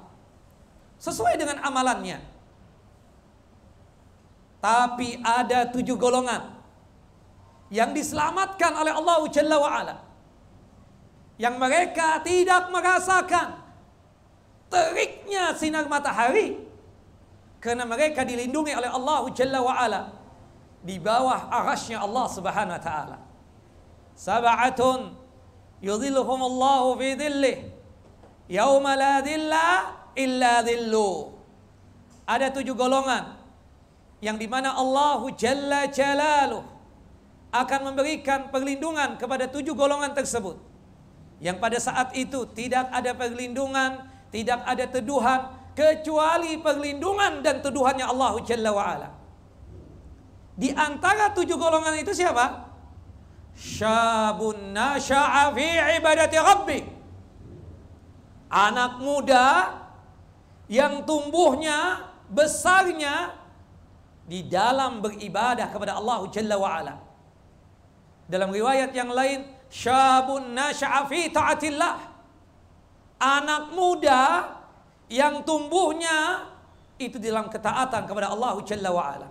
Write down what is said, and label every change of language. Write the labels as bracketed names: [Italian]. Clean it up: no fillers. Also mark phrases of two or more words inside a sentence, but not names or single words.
[Indonesian] Sesuai dengan amalannya. Tapi ada 7 golongan yang diselamatkan oleh Allah [Arabic] جل وعلا, [Indonesian] yang mereka tidak merasakan teriknya sinar matahari, karena mereka dilindungi oleh Allah Jalla wa'ala di bawah arasy-Nya Allah [Arabic] سبحانه وتعالى. سبعة يظلهم الله في ظله يوم لا ظل إلا ظله. [Indonesian] Ada 7 golongan yang dimana [Arabic] الله جل جلاله [Indonesian] akan memberikan perlindungan kepada 7 golongan tersebut, yang pada saat itu tidak ada perlindungan, tidak ada teduhan kecuali perlindungan dan teduhannya [Arabic] الله جل وعلا. [Indonesian] Di antara 7 golongan itu siapa? [Arabic] شاب نشأ في عبادة ربه. [Indonesian] Anak muda yang tumbuhnya, besarnya di dalam beribadah kepada Allah [Arabic] جل وعلا. [Indonesian] Dalam riwayat yang lain, [Arabic] شاب نشأ في طاعة الله. [Indonesian] Anak muda yang tumbuhnya itu dalam ketaatan kepada Allah [Arabic] جل وعلا.